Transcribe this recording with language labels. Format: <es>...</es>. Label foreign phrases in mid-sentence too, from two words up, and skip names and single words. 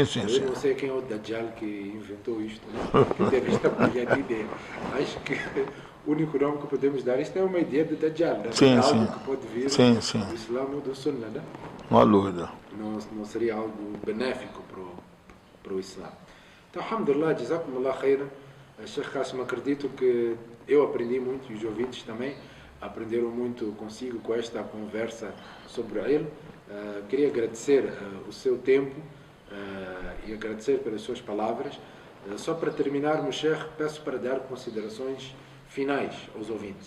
<pt>Eu não sei quem é o Dajjal que inventou isto, né? Que teve esta brilhante ideia. Acho que o único nome que podemos dar, isto é uma ideia de Dajjal, né? Algo que pode vir do Islã ou do Sunnah, né? Não há dúvida. Não seria algo benéfico para o Islã. Então,</pt> <ar>الحمد لله، جزاكم الله خيرا.</ar> <pt>Sheikh Qasim, acredito que eu aprendi muito e os ouvintes também aprenderam muito consigo com esta conversa sobre ele. Queria agradecer o seu tempo e agradecer pelas suas palavras. Só para terminarmos, Sheikh, peço para dar considerações finais aos ouvintes.</pt>